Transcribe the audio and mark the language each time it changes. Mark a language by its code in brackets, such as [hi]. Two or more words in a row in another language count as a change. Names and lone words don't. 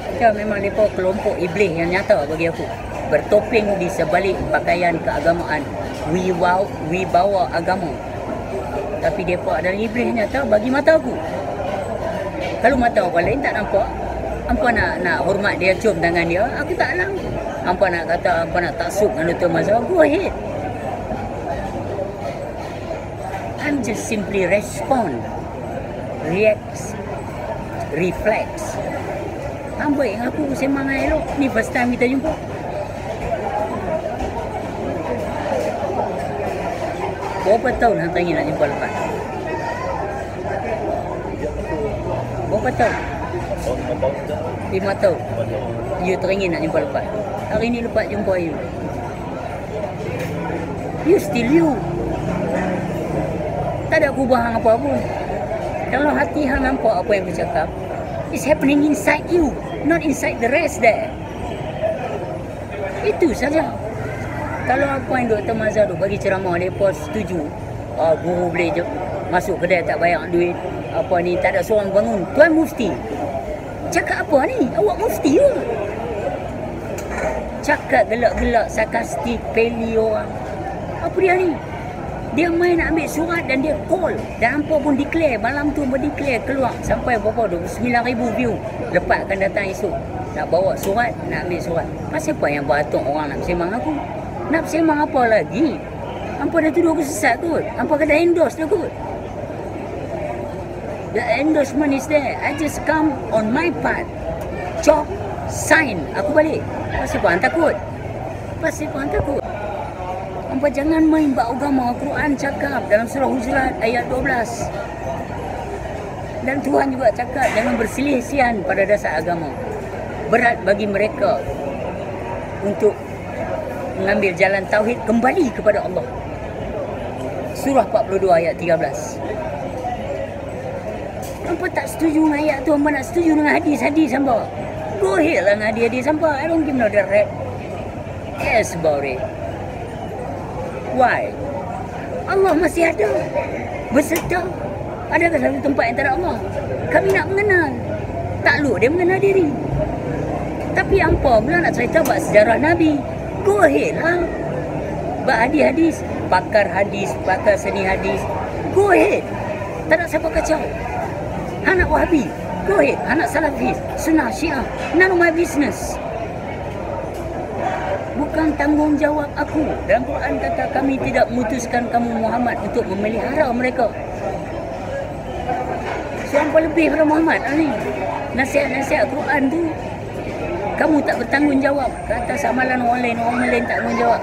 [ms] Dia memang mereka kelompok iblis yang nyata bagi aku. Bertopeng di sebalik pakaian keagamaan. Wibawa agama. Tapi mereka adalah iblis nyata bagi mata aku. Kalau mata orang lain tak nampak, hampa nak hormat dia, cium tangan dia, aku tak alam. Hampa nak kata, hampa nak taksub dengan Dr. Mazhar, [en] go ahead. I'm just simply respond. Reacts, reflex. [ms] Hang baik dengan aku sembang elok. Ni [en] first time [ms] kita jumpa. Berapa tahun hang teringin nak jumpa lepas? Berapa tahun? 5 tahun. You teringin nak jumpa lepas. Hari ni lepas jumpa you. [en] You still you. [ms] Tak ada perubahan apa pun. Kalau hati hang nampak apa yang aku cakap, [en] it's happening inside you, not inside the rest there. [ms] Itu saja. Kalau apa yang Dr. Mazhar tu bagi ceramah, mereka setuju. Guru boleh je masuk kedai tak bayar duit. Apa ni, tak ada seorang bangun. Tuan Mufti, cakap apa ni? Awak Mufti ke? Cakap gelak-gelak, sarkastik, peli orang. Apa dia ni? Dia main nak ambil surat dan dia call. Dan hampa pun declare. Malam tu berdeclare keluar. Sampai berapa? 29,000 view. Lepas akan datang esok. Nak bawa surat, nak ambil surat. Pasal apa yang beratuk orang nak bersembang aku? Nak bersembang apa lagi? Hampa dah tuduh aku sesat kot. Hampa kata endorse dah kot. [en] The endorsement is there. I just come on my part. Chop, sign. [ms] Aku balik. Pasal apa hang takut? Pasal apa hang takut? Hampa jangan main bab agama. Quran cakap dalam surah Hujurat ayat 12. Dan Tuhan juga cakap jangan berselisihan pada dasar agama. Berat bagi mereka untuk mengambil jalan tauhid kembali kepada Allah. Surah 42 ayat 13. Hampa tak setuju dengan ayat tu, hampa nak setuju dengan hadis-hadis hampa. [en] Go ahead [ms] lah dengan hadis-hadis hampa. [en] I don't give no direct. Yes about it. Why? [ms] Allah masih ada. Berserta. Adakah satu tempat yang tak ada Allah? Kami nak mengenal. Takluk dia mengenal diri. Tapi hampa pula nak cerita buat sejarah Nabi. [en] Go ahead [ms] lah. Buat hadis-hadis. Pakar hadis, pakar seni hadis. [en] Go ahead. [ms] Tak nak siapa kacau. Anak Wahabi. [en] Go ahead. [ms] Anak Salafis, Sunnah, Syiah. [en] None of my business. [ms] Bukan tanggungjawab aku. Dalam Quran kata kami tidak memutuskan kamu Muhammad untuk memelihara mereka. Seorang pun lebih daripada Muhammad ni. Nasihat-nasihat Quran tu kamu tak bertanggungjawab ke atas amalan orang lain tak bertanggungjawab.